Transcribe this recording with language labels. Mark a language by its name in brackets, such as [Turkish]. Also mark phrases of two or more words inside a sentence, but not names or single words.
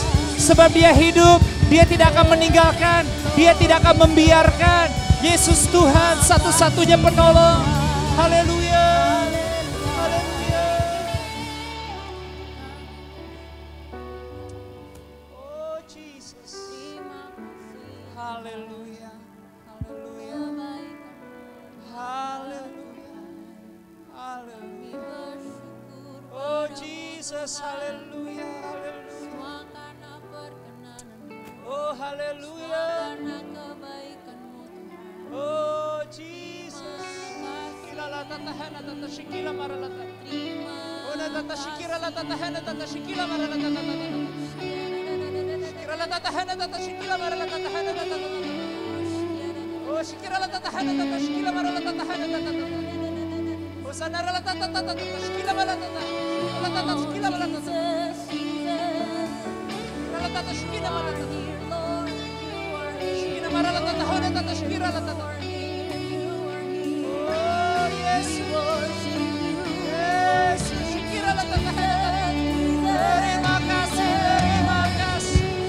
[Indonesian] Sebab Dia hidup, Dia tidak akan meninggalkan, Dia tidak akan membiarkan. Yesus Tuhan satu-satunya penolong. Haleluya. Haleluya. Oh Jesus. Haleluya. Haleluya. Haleluya. Oh Jesus, haleluya, haleluya. Oh haleluya. Oh Jesus. Ilala tatahana tatashikila maralata. Oh natatashikira la tatahana tatashikila maralata. Shikira la tatahana tatashikila maralata tahana tatata. Oh shikira la tatahana tatashikila maralata tahana tatata. Sana la tatata shikila maralata. La tatata shikila maralata. La tatata shikila maralata. Shikila maralata tahana tatashikira la tatata. [English] Oh yes Lord. Yes, shikira la tatata. [Indonesian] Terima kasih, terima kasih.